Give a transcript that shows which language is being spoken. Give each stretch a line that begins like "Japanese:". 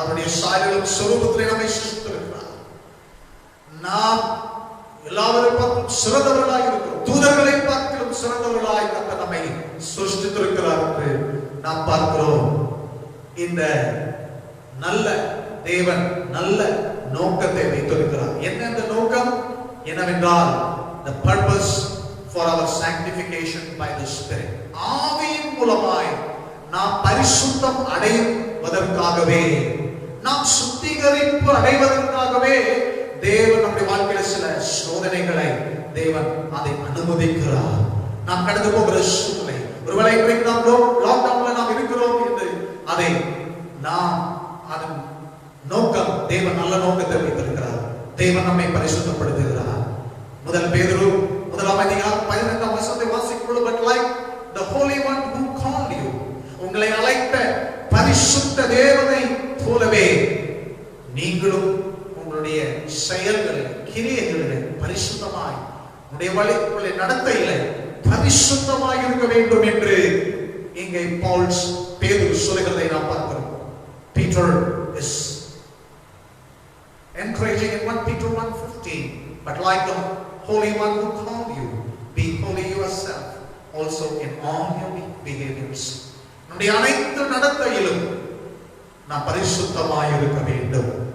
Tamil: அவருடைய சாயலும் சொரூபத்திலே நம்மை சிருஷ்டித்திருக்கிறார். நாம் எல்லாவரை பார்த்தும் சிறந்தவர்களாய் இருக்கிறோம். தூதர்களை பார்க்கிறோம் சிறந்தவர்களாய் கர்த்தர் நம்மை சிருஷ்டித்திருக்கிறார் என்று நாம் பார்க்கிறோம். இந்த நல்ல தேவன் நல்ல நோக்கத்தை வைத்திருக்கிறார். என்ன அந்த நோக்கம்? என்னவென்றால்
English: the purpose for our sanctification by the Spirit.
Tamil: ஆவியின் மூலமாய் நாம் பரிசுத்தம் அடைவதற்காகவே, நாம் சுத்திகரிப்பு அடைவதற்காகவே தேவன் நம்முடைய வாழ்க்கையில சில சோதனைகளை தேவன் அதை அனுமதிக்கிறார். நாம் கடந்து போகிற சூழ்நிலை, ஒருவேளை இன்றைக்கு நாம் லாக்டவுன்ல நாம் இருக்கிறோம் என்று அதை நாம் அதன் நோக்கம், தேவன் நல்ல நோக்கத்தை வைத்திருக்கிறார். தேவன் நம்மை பரிசுத்தப்படுத்துகிறார். முதல் பேதுரு 1:15 வாசிக்கும் பொழுது,
English: but like the Holy One who called you,
Tamil: உங்களை அழைத்த பரிசுத்த தேவனை போலவே நீங்களும் உங்களுடைய செயல்களில் கிரியைகளில் பரிசுத்தமாய், உங்களுடைய வழிகளை நடத்தையில பரிசுத்தமாய் இருக்க வேண்டும் என்று இங்கே பேதுரு சொல்லுகிறதை நாம் பார்க்கிறோம்.
English: Peter is encouraging in 1 Peter 1:15, but like the Holy One who called you, be holy yourself also in all your behaviors.
Tamil: நம்முடைய அனைத்து நடத்தையிலும் நாம் பரிசுத்தமாய் இருக்க வேண்டும்.